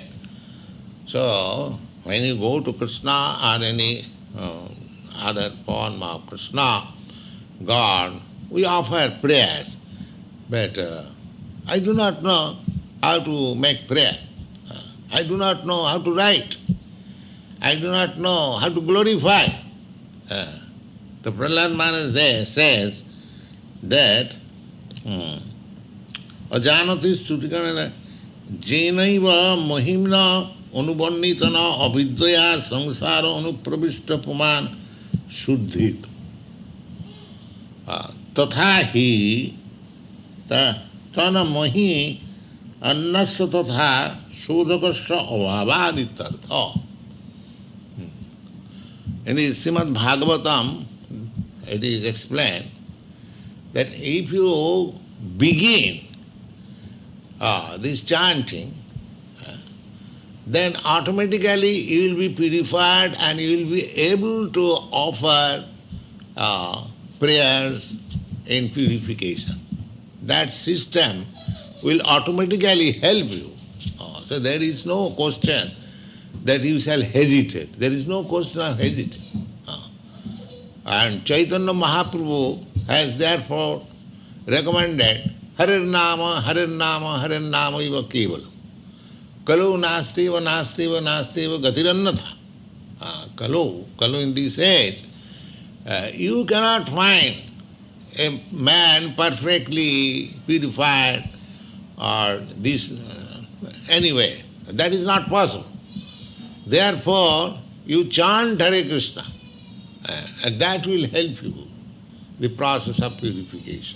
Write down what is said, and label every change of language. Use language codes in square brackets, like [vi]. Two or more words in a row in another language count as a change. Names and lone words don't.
[en] So, when you go to Krishna or any other form of Krishna, God, we offer prayers. But I do not know how to make prayer. I do not know how to write. I do not know how to glorify. The Prahlad Maharaj there says that [sa] Ajanati Stutikana Jainaiva Mahimna Anubannitana Avidyaya Sangsara Anupravishta Puman Shuddhit Tathahi Tana Mahi Annasya Tatha Shodhakasya Avavaditartha. [en] In the Srimad Bhagavatam, it is explained that if you begin this chanting, then automatically you will be purified and you will be able to offer prayers in purification. That system will automatically help you. So there is no question that you shall hesitate. There is no question of hesitating. And Chaitanya Mahaprabhu has therefore recommended [sa] Harir Nama, Harir Nama, Harir Nama iva kevalam. Kalu nastiva, nastiva, nastiva gatirannatha. [en] Kalu in this age, you cannot find a man perfectly purified or this anyway. That is not possible. Therefore, you chant Hare Krishna, and that will help you, the process of purification.